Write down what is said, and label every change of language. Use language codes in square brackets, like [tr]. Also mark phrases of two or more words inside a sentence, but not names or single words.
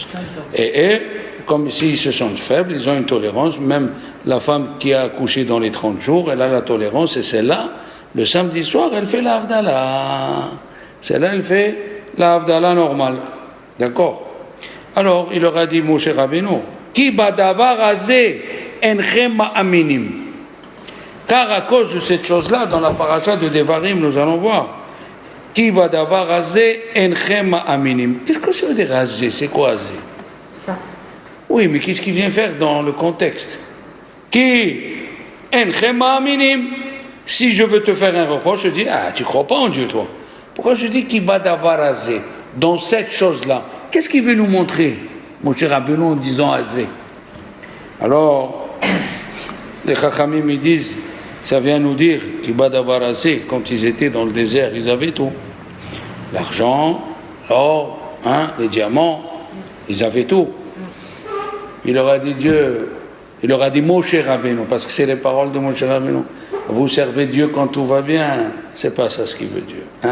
[fr] Et comme s'ils se sentent faibles, ils ont une tolérance. Même la femme qui a accouché dans les 30 jours, elle a la tolérance, et celle-là, le samedi soir, elle fait la Havdalah. Celle-là, elle fait la Havdalah normale. D'accord? Alors, il leur a dit, [he] משה רבנו, כי בדבר הזה אינכם מאמינים. [fr] Car à cause de cette chose-là, dans la paracha de Devarim, nous allons voir, [he] כי בדבר הזה אינכם מאמינים. [fr] Qu'est-ce que ça veut dire azeh? C'est quoi azeh? Ça. Oui, mais qu'est-ce qu'il vient faire dans le contexte? [he] כי אינכם מאמינים. [fr] Si je veux te faire un reproche, je dis, tu crois pas en Dieu, toi. Pourquoi je dis [he] כי בדבר הזה? [fr] Dans cette chose-là, qu'est-ce qu'il veut nous montrer, Moshe Rabbeinu, en disant azeh? Alors, les Chachamim, ils disent, ça vient nous dire [he] כי בדבר הזה, [fr] quand ils étaient dans le désert, ils avaient tout. L'argent, l'or, les diamants, ils avaient tout. Il leur a dit Moshe Rabbeinu, parce que c'est les paroles de Moshe Rabbeinu. Vous servez Dieu quand tout va bien. C'est pas ça ce qu'il veut Dieu.